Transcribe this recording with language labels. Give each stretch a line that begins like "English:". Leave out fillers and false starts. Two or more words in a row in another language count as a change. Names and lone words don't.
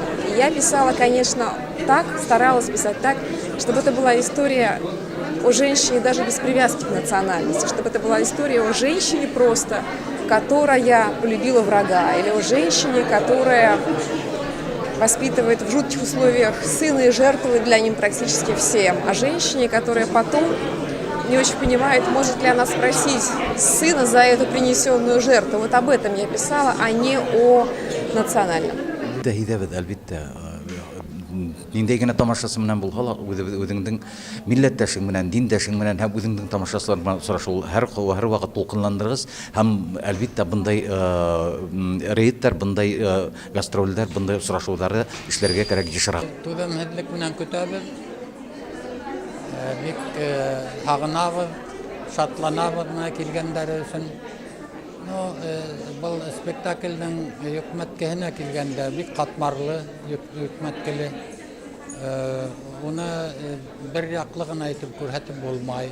Russian: И я писала, конечно, так, старалась писать так, чтобы это была история о женщине даже без привязки к национальности, чтобы это была история о женщине просто, которая полюбила врага, или о женщине, которая воспитывает в жутких условиях сына и жертвует для них практически всем, о женщине, которая потом не очень понимает, может ли она спросить сына за эту принесенную жертву. Вот об этом я писала, а не о национальном.
Tatar: ниндәй генә тамашасы менән булһа ла үзеңнең милләттәшең менән, диндәшең менән һәм үзеңнең тамашачылар белән очрашу һәр вакыт тулкынландырыгыз һәм әлбәттә бундай рейдтар, бундай гастрольләр, бундай очрашуларны эшләргә кирәк ешрак.
Bashkir: Түҙемһеҙлек менән көтәбеҙ, бик һағынабыҙ, шатланабыҙ менә килгәндәре өсөн. Был спектакльнең йөкмәткеһенә килгәндә бик ҡатмарлы, йөкмәткеле. Уны бер яҡлы ғына итеп күрһәтеп булмай.